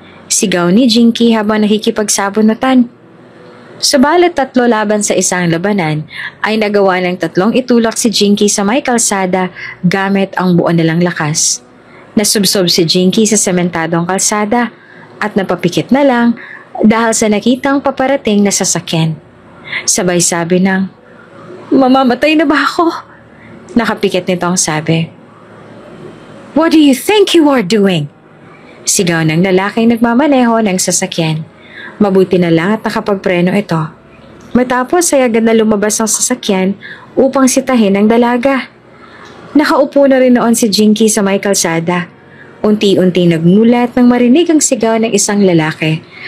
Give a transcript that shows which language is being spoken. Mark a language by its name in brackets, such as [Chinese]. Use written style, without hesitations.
[Filipino] Sigaw ni Jinky habang nakikipagsabunutan. Subalit tatlo laban sa isang labanan ay nagawa ng tatlong itulak si Jinky sa may kalsada gamit ang buo nilang lakas. Nasubsob si Jinky sa sementadong kalsada at napapikit na lang dahil sa nakitang paparating na sasakyan. Sabay sabi ng, "Mamamatay na ba ako?" Nakapikit nito ang sabi. [English] "What do you think you are doing?" [Filipino] Sigaw ng lalaking nagmamaneho ng sasakyan. Mabuti na lang at nakapagpreno ito. Matapos ay agad na lumabas ang sasakyan upang sitahin ang dalaga. Nakaupo na rin noon si Jinky sa may kalsada. Unti-unti nagmulat nang marinig ang sigaw ng isang lalaki.